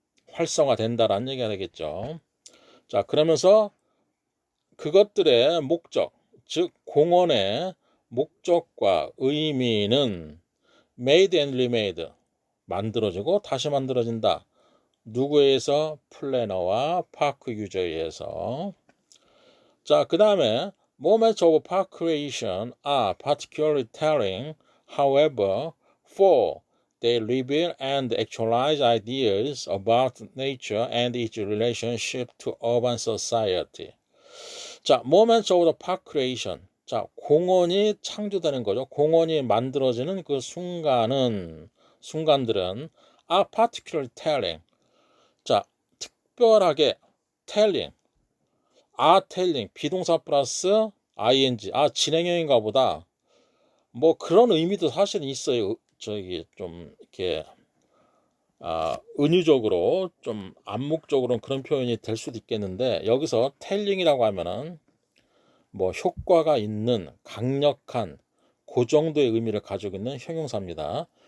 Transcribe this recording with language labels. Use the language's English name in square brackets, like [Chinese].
[Korean] 활성화된다라는 얘기가 되겠죠. 자, 그러면서 그것들의 목적, 즉 공원의 목적과 의미는 [English] made and remade, [Korean] 만들어지고 다시 만들어진다. 누구에 의해서? 플래너와 파크 유저에 의해서. [English] 자, 그 다음에 moments of park creation are particularly telling, however, for they reveal and actualize ideas about nature and its relationship to urban society. 자, moments of the park creation. [Korean] 자, 공원이 창조되는 거죠. 공원이 만들어지는 그 순간들은 [English] are particularly telling. [Korean] 자, 특별하게 telling. [English] are telling [Korean] 비동사 플러스 ing. 진행형인가 보다. 뭐 그런 의미도 사실 있어요. 저기 좀 이렇게 은유적으로 좀 암묵적으로는 그런 표현이 될 수도 있겠는데, 여기서 telling이라고 하면은 뭐 효과가 있는, 강력한, 그 정도의 의미를 가지고 있는 형용사입니다.